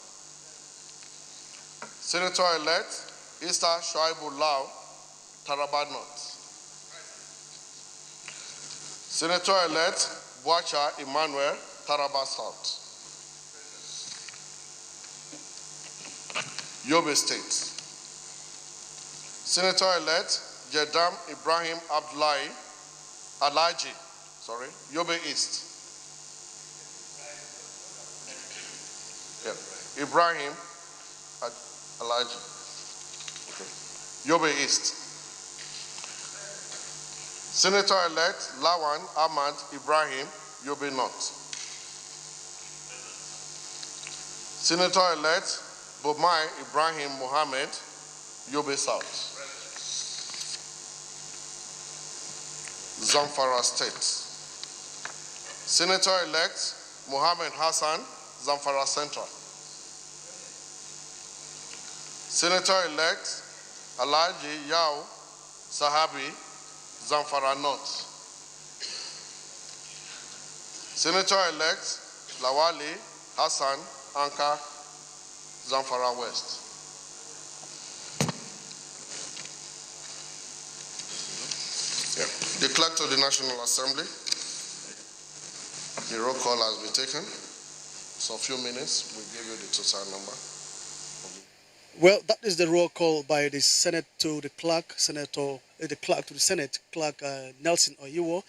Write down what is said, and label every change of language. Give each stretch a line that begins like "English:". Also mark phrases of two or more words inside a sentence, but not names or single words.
English: Senator-elect Issa Shoaibu Lau, Taraba North. Senator-elect Boacha Emmanuel, Taraba South. Yobe State. Senator-elect Jedam Ibrahim Abdullahi Alaji, Yobe East. Yeah. Ibrahim Alaji. Okay. Yobe East. Senator-elect Lawan Ahmad Ibrahim, Yobe North. Senator-elect Bomai Ibrahim Mohammed, Yobe South. Zamfara State. Senator-elect Mohammed Hassan, Zamfara Central. Senator-elect Alhaji Yao Sahabi, Zamfara North. Senator-elect Lawali Hassan Anka, Zamfara West. The clerk of the National Assembly. The roll call has been taken. So a few minutes, we'll give you the total number. Well, that is the roll call by the Senate to the clerk, the clerk to the Senate, Clerk Nelson Oyiwo.